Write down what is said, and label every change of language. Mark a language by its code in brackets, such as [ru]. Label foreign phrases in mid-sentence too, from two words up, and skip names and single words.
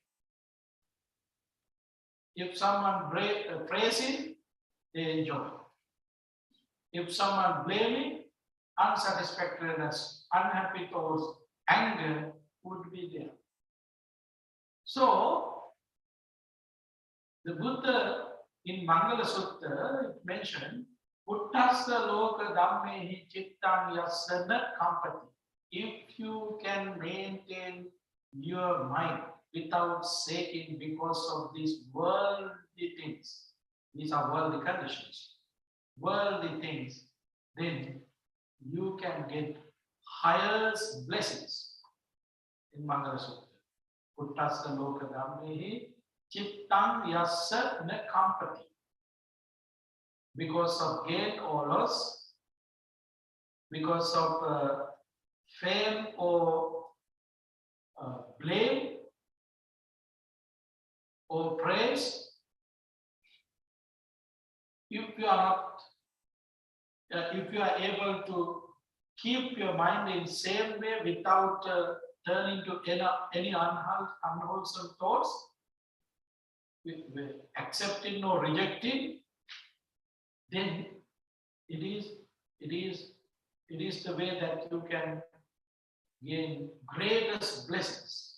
[en] If someone praising, they enjoy. If someone blaming, unsatisfactoriness, unhappy thoughts, anger would be there. So, the Buddha in Mangala Sutta mentioned, [pi] Uttasa loka dhammehi chittam yasana kampati. [en] If you can maintain your mind without shaking because of these worldly things, these are worldly conditions, worldly things, then you can get highest blessings in Mangala Sutta. [pi] Uttasa loka dhammehi chittam yasya na kampati. [en] Because of gain or loss, because of fame or blame or praise, if you are not, if you are able to keep your mind in same way without turning to any unwholesome thoughts, with accepting or rejecting, then it is the way that you can gain greatest blessings.